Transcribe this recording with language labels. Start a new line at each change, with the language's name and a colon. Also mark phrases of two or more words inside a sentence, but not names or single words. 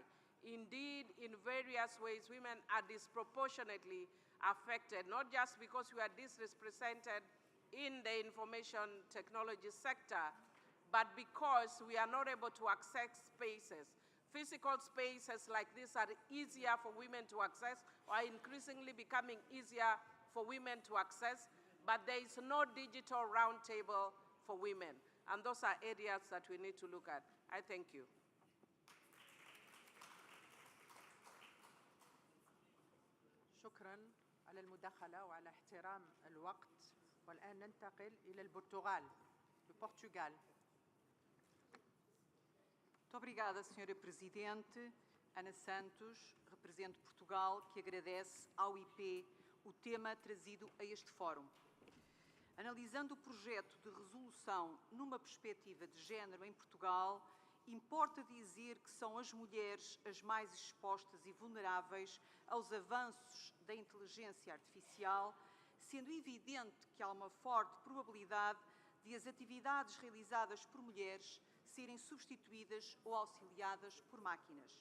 English: Indeed, in various ways, women are disproportionately affected, not just because we are disrepresented in the information technology sector, but because we are not able to access spaces. Physical spaces like this are easier for women to access, or are increasingly becoming easier for women to access, but there is no digital roundtable for women. And those are areas that we need to look at. I thank you.
Arabic: شكراً على المداخلة وعلى احترام الوقت. والآن ننتقل إلى البرتغال. البرتغال.
Portuguese: Muito obrigada, Sra. Presidente. Ana Santos, represento Portugal, que agradece ao IP o tema trazido a este fórum. Analisando o projeto de resolução numa perspectiva de género em Portugal, importa dizer que são as mulheres as mais expostas e vulneráveis aos avanços da inteligência artificial, sendo evidente que há uma forte probabilidade de as atividades realizadas por mulheres serem substituídas ou auxiliadas por máquinas.